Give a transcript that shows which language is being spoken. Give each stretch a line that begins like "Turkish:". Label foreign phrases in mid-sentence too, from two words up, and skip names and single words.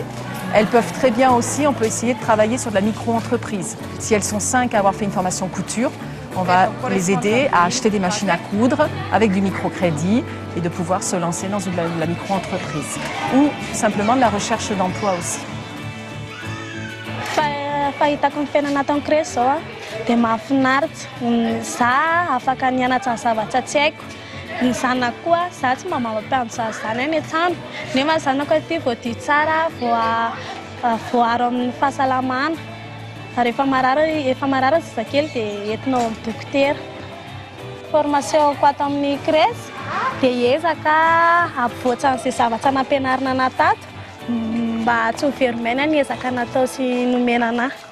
French: Elles peuvent très bien aussi, on peut essayer de travailler sur de la micro-entreprise. Si elles sont 5 à avoir fait une formation couture, on va les aider à acheter des machines à coudre avec du microcrédit et de pouvoir se lancer dans la micro-entreprise. Ou simplement de la recherche d'emploi aussi.
Malagasy: Fahitako ny fiainana ato amin'ny crèche zao dia mahafinaritra. Za afaka nianatra ny zavatra tsy haiko. Ny zanako koa, za tsy mba mampianatra zany any an-trano. Nefa ny zanako aty voadio tsara, voaro amin'ny fahasalamana. Rehefa marary zazakely dia entinao amin'ny dokotera. Formationko ato amin'ny crèche dia hiezaka ampivoatra an'izay zavatra nampianarina ana tato mba tsy ho very maina ny ezaka natao sy nomena anahy.